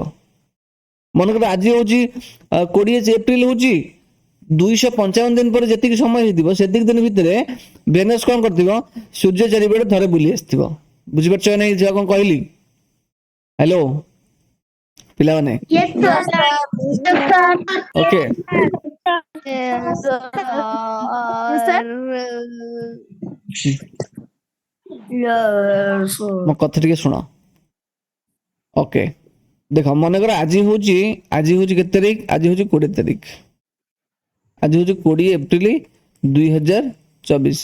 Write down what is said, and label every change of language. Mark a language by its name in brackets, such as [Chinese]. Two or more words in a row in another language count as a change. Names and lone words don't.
[Odia] ମନେକର ଆଜି ହଉଛି 20 ଏପ୍ରିଲ ହଉଛି 255 ଦିନ ପରେ ଯେତିକି ସମୟ ହେଇଥିବ, ସେତିକି ଦିନ ଭିତରେ ଭେନସ୍ କ'ଣ କରିଥିବ? ସୂର୍ଯ୍ୟ ଚାରିପଟେ ଥରେ ବୁଲି ଆସିଥିବ, ବୁଝିପାରୁଛ ନାହିଁ ଯାହା କ'ଣ କହିଲି? ହ୍ୟାଲୋ ପିଲାମାନେ, [English] Yes, sir. [Odia] ଓକେ। [English] Yes, sir. [Odia] ମୋ କଥା ଟିକେ ଶୁଣ, ଓକେ। ଦେଖ ମନେକର ଆଜି ହଉଛି କେତେ ତାରିଖ? ଆଜି ହଉଛି 20 ତାରିଖ, ଆଜି ହଉଛି 20 ଏପ୍ରିଲ 2024।